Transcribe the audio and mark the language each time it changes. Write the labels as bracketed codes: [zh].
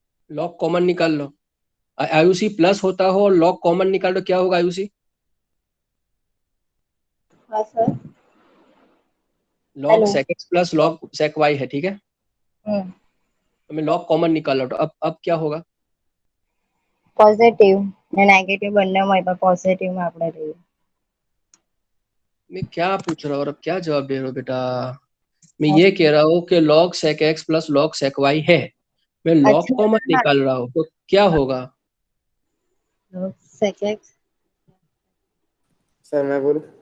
[hi] Log common निकाल लो। Ayushi plus होता हो और लॉग कॉमन निकाल लो, क्या होगा आयुषी? हाँ सर। Log hello. सेक x plus log sec y है, ठीक है? तो मैं लॉग कॉमन निकाल लो, तो अब क्या होगा? [gu] પોઝિટિવ ને નેગેટિવ બંનેમાં પણ પોઝિટિવમાં આપણે રહીએ. [hi] मैं क्या पूछ रहा हूँ और अब क्या जवाब दे रहे हो बेटा? मैं ये कह रहा हूँ कि log sec x plus log sec y है, मैं लॉग अच्छा कॉमन निकाल रहा हूँ, तो क्या होगा? [en] sec x [hi] सर मैं बोलूँ,